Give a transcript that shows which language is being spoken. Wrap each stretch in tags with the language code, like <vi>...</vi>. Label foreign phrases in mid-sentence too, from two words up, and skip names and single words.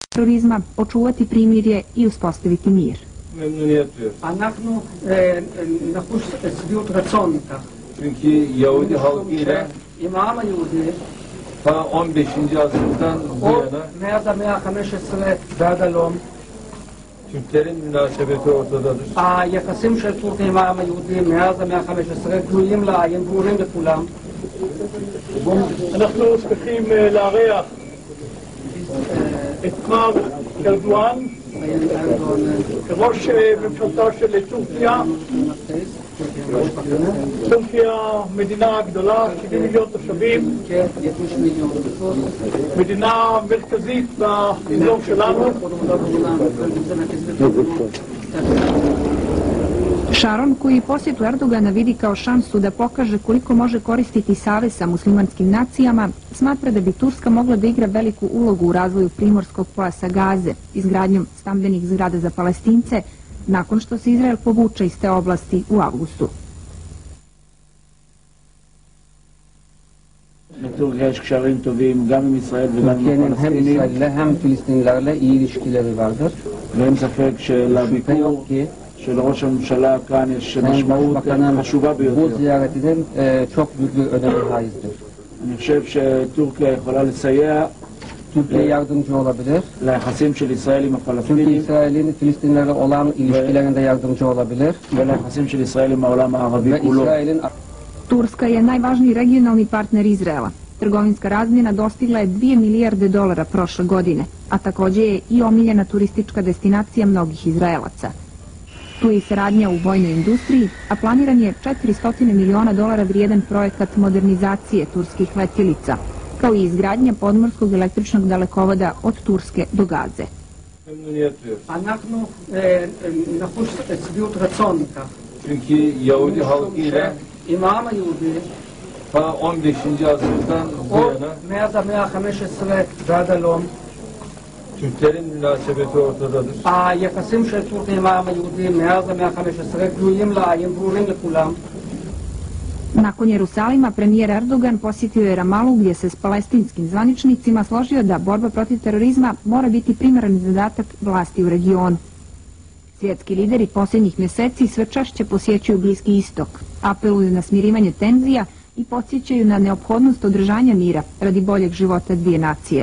<bs>terorizma, očuvati primirje i uspostaviti mir.</bs> <he>אנחנו נחוש שביעות רצון מכך.</he> <tr>Çünkü Yahudi halkıyla</tr> <he>עם העם היהודי,</he> <tr>ta 15. asırdan bu</tr> <he>או</he> <tr>yana</tr> <he>מאז המאה ה-15 ועד הלום,</he> <tr>Türklerin münasebeti ortadadır.</tr> <he>היחסים של טורקיה עם העם היהודי מאז המאה ה-15 גלויים לעין, ברורים לכולם. אנחנו שמחים לארח את מר ארדואן, ראש ממשלתה של טורקיה. טורקיה מדינה גדולה, 70 מיליון תושבים, מדינה מרכזית באזור שלנו.</he> <bs>Šaron, koji posjetu Erdogana vidi kao šansu da pokaže koliko može koristiti savez sa muslimanskim nacijama, smatra da bi Turska mogla da igra veliku ulogu u razvoju primorskog pojasa Gaze, izgradnjom stambenih zgrada za Palestince, nakon što se Izrael povuče iz te oblasti u avgustu.</bs> <tr>Türkiye ilişkilerin</tr> <he>טובים גם עם ישראל וגם עם הפלסטינים.</he> <tr>hem Filistinlerle iyi ilişkileri vardır.</tr> <he>ואין ספק שלביקור של ראש הממשלה כאן יש משמעות חשובה</he> <tr>Bu</tr> <he>ביותר.</he> <tr>ziyaretinin çok büyük bir önemi haizdir.</tr> <he>אני חושב שטורקיה יכולה לסייע</he> <tr>Türkiye yardımcı olabilir.</tr> <he>ליחסים של ישראל עם</he> <tr>Çünkü</tr> <he>הפלסטינים</he> <tr>İsrail'in Filistinlerle olan ilişkilerinde yardımcı olabilir.</tr> <he>וליחסים של ישראל עם העולם הערבי</he> <tr>Ve</tr> <he>כולו.</he> <tr>İsrail'in</tr> <bs>Turska je najvažniji regionalni partner Izraela. Trgovinska razmjena dostigla je 2 milijarde dolara prošle godine, a također je i omiljena turistička destinacija mnogih Izraelaca. Tu je i saradnja u vojnoj industriji, a planiran je 400 miliona dolara vrijedan projekat modernizacije turskih letjelica, kao i izgradnja podmorskog električnog dalekovoda od Turske do Gaze.</bs> <he>אנחנו נחוש שביעות רצון מכך.</he> <tr>Çünkü Yahudi halkıyla</tr> <he>עם העם היהודי,</he> <tr>ta 15. asırdan bu</tr> <he>או</he> <tr>yana</tr> <he>מאז המאה ה-15 ועד הלום,</he> <tr>Türklerin münasebeti ortadadır.</tr> <he>היחסים של טורקיה עם העם היהודי מאז המאה ה-15 גלויים לעין, ברורים לכולם.</he> <bs>Nakon Jerusalima, premijer Erdogan posjetio je Ramalu, gdje se s palestinskim zvaničnicima složio da borba protiv terorizma mora biti primaran zadatak vlasti u regionu. Svjetski lideri posljednjih mjeseci sve češće posjećuju Bliski istok, apeluju na smirivanje tenzija i podsjećaju na neophodnost održanja mira radi boljeg života dvije nacije.</bs>